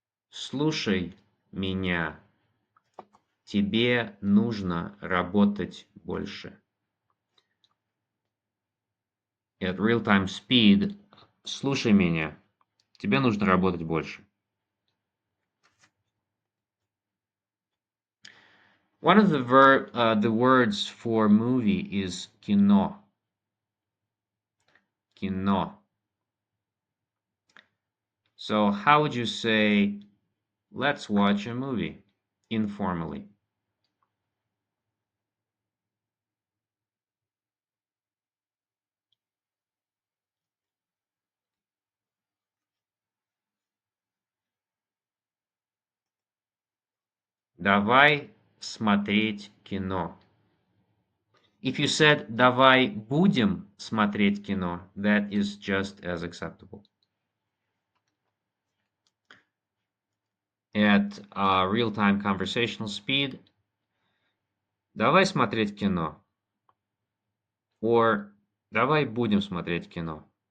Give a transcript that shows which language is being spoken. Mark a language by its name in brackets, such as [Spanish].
[Russian] Слушай меня, тебе нужно работать больше. [English] At real-time speed, [Russian] слушай меня, тебе нужно работать больше. [English] One of the words for movie is кино. [Russian] Кино. [English] So how would you say, let's watch a movie informally? [Russian] Давай смотреть кино. [English] If you said [Russian] давай будем смотреть кино, [English] that is just as acceptable. At real-time conversational speed, [Russian] давай смотреть кино. Or давай будем смотреть кино.